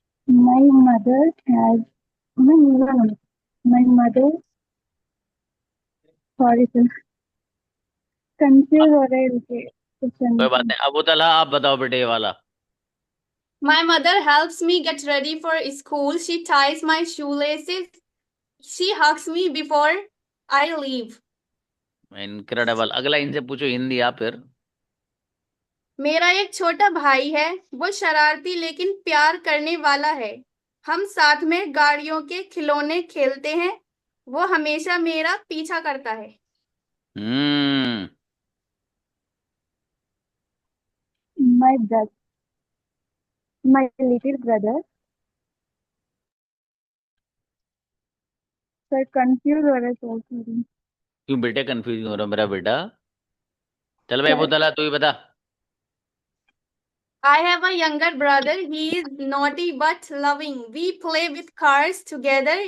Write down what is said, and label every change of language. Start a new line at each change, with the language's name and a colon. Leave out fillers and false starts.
English: my mother has my mother, sorry sir,
Hindi: confuse हो रहे रुके कोई क्वेश्चन बात से। नहीं, अबू तलहा आप बताओ बेटे ये वाला।
English: My mother helps me get ready for school. She ties my shoelaces. She hugs me before I leave. Incredible.
Hindi: अगला इनसे पूछो हिंदी आप फिर। मेरा एक छोटा भाई है। वो शरारती लेकिन प्यार करने वाला है। हम साथ में गाड़ियों के खिलौने खेलते हैं। वो हमेशा मेरा पीछा करता है। हम्म।
English: My brother, my little brother.
Hindi: Sir confuse हो रहे सर, सॉरी क्यों बेटे कंफ्यूज हो रहा मेरा बेटा? चल भाई अबू सर। तलहा, तू ही बता।
English: I have a younger brother. He is naughty but loving. We play with cars together.